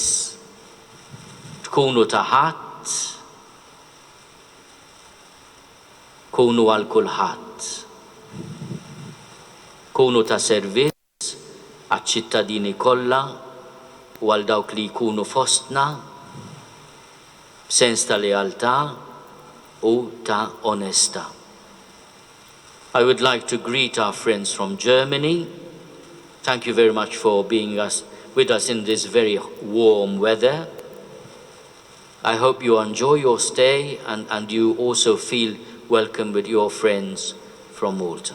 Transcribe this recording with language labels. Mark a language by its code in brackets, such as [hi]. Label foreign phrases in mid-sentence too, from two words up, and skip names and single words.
[mt] Tkunu ta' ħadd, kunu għal kulħadd. Kunu ta' servizz għaċ-ċittadini kollha u għal dawk li jkunu fostna b'sens ta' lealtà u ta' onestà. [en] I would like to greet our friends from Germany. Thank you very much for being with us in this very warm weather. I hope you enjoy your stay and you also feel welcome with your friends from Malta.